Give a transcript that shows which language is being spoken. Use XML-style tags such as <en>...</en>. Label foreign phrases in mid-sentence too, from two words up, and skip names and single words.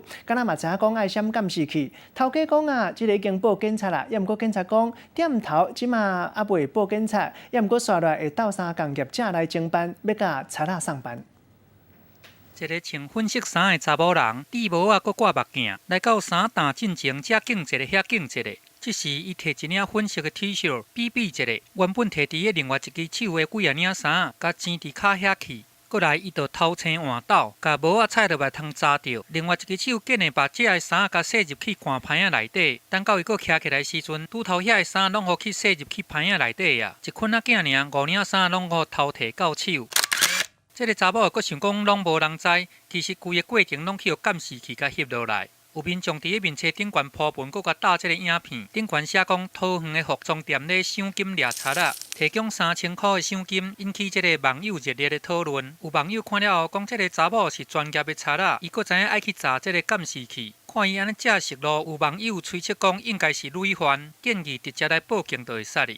<nan>敢若嘛知影讲爱闪监视器，头家讲啊，这个已经报警察啦，也毋过警察讲店头即马还未报警察，也毋过刷来会斗相共业者来侦办，要甲贼仔送办。一个穿粉色衫的查某人，戴帽啊，搁挂目镜，来到衫担进前，遮敬一个，遐敬一个。这时，伊摕一领粉色的 T 恤比比一个，原本摕伫个另外一只手的几啊领衫，甲钱伫骹遐去。过来，伊就偷青换斗，甲帽啊踩落来通扎着。另外一只手紧的把这个衫甲塞入去看牌仔内底。等到伊搁徛起来时阵，拄头遐个衫拢互去塞入去牌仔内底啊！一捆仔囝尔，五领衫拢互偷摕到手。这个查某阁想讲拢无人知，其实规个过程拢去互监视器甲翕落来。有民众伫个面册顶悬铺文，阁甲搭这个影片，顶悬写讲桃园的服装店咧赏金掠贼仔，提供3000块的赏金，引起这个网友热烈的讨论。有网友看了后讲，这个查某是专业的贼仔，伊阁知影爱去查这个监视器。看伊安尼正熟路，有网友推测讲应该是累犯，建议直接来报警就会使哩。</nan>